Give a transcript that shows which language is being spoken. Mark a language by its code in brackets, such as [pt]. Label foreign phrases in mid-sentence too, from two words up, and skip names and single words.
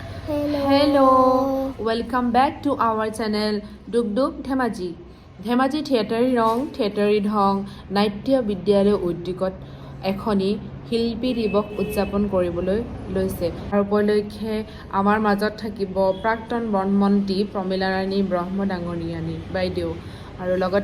[en] Hello, welcome back to our channel Duk Duk Dhemaji. [as] Dhemaji Theatre Rong, Theatre Dhong, Naitya Vidyalaya Udyogত এখনি শিল্পী দিৱস উদযাপন কৰিবলৈ লৈছে আৰু উপলক্ষে আমাৰ মাজত থাকিব প্ৰাক্তন বনমন্ত্ৰী প্ৰমীলা ৰাণী ব্ৰহ্ম ডাঙৰীয়ানী বাইদেউ আৰু লগতে